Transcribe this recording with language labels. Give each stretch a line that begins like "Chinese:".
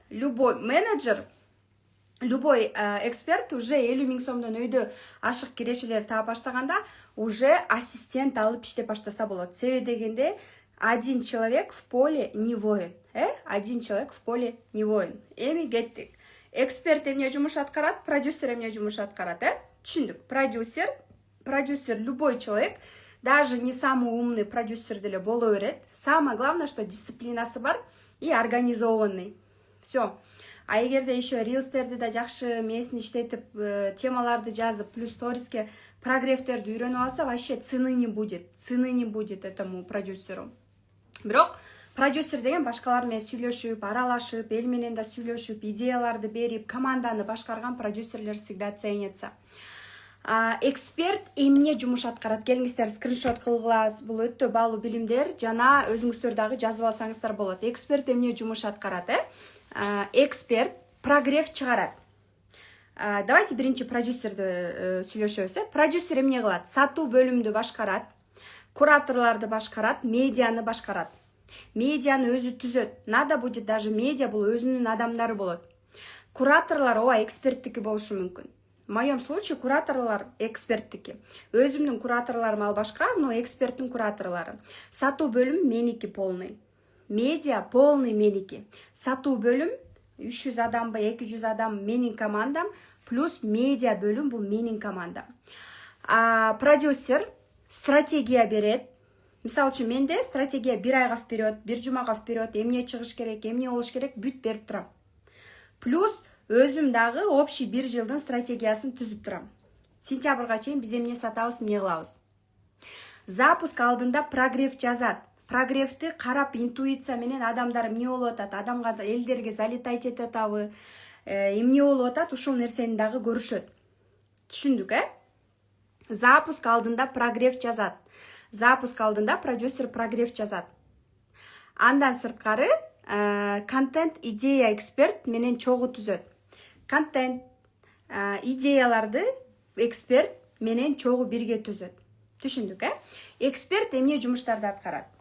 Russian: Любой менеджер, любой эксперт уже
Kyrgyz: 50 миң сомдон өйдө ашык кирешелер таап баштаганда уже ассистент алып иштеп баштаса болот.
Russian: Себеби дегенде один человек в поле не воин. Один человек в поле не воин.
Kyrgyz: Эми кеттик. Эксперт эмне жумуш аткарат, продюсер эмне жумуш аткарат, Түшүндүк.
Russian: Продюсер любой человек, даже не самый умный продюсер
Kyrgyz: деле боло берет.
Russian: Самое главное, что
Kyrgyz: дисциплинасы бар
Russian: и организованный.
Kyrgyz: Все. А эгерде еще рилстерди да жакшы мээсин иштетип, темаларды жазып, плюс сториске прогревтерди үйрөнүп алса,
Russian: вообще цены не будет этому продюсеру.
Kyrgyz: Бирок продюсер деген башкалар менен сүйлөшүп, аралашып, эл менен да сүйлөшүп, идеяларды берип, команданы башкарган продюсерлер
Russian: всегда ценятся.
Kyrgyz: Эксперт эмне жумуш аткарат? Келиңиздер скриншот кылгыла. Бул өтө баалуу билимдер. Жана өзүңүздөр дагы жазып алсаңыздар болот. Эксперт эмне жумуш аткарат? Эксперт прогрев чыгарат. Давайте биринчи продюсерди сүйлөшөбүз. Продюсер эмне кылат? Сатуу бөлүмдү башкарат, кураторлорду башкарат, медианы башкарат. Медианы өзү түзөт.
Russian: Надо будет даже
Kyrgyz: медиа бул өзүнүн адамдары болот. Кураторлор ооба эксперттики болушу мүмкүн.
Russian: В моем случае
Kyrgyz: кураторлар эксперттики. Өзүмдүн кураторлорум ал башка, но эксперттин кураторлору. Сатуу бөлүм меники полный. Медиа полный меники. Сатуу бөлүм 300 адамбы, 200 адам менин командам, плюс медиа бөлүм бул менин командам. Продюсер стратегия берет. Мисалы үчүн менде стратегия 1 айга вперед, 1 жумага вперед, эмне чыгыш керек, эмне болуш керек, бүт берип турам. Плюс өзүм дагы общий 1 жылдын стратегиясын түзүп турам. Сентябрга чейин биз эмне сатабыз, эмне кылабыз. Запуск алдында прогрев жазат. Прогревти карап интуиция менен адамдар эмне болуп атат, адамга элдерге залетать этип атабы, эмне болуп атат, ушул нерсени дагы көрүшөт. Түшүндүк, Запуск алдында прогрев жазат. Запуск алдында продюсер прогрев жазат. Андан сырткары контент идея эксперт менен чогуу түзөт. Контент идеяларды эксперт менен чогуу бирге түзөт. Түшүндүк, Эксперт эмне жумуштарды аткарат?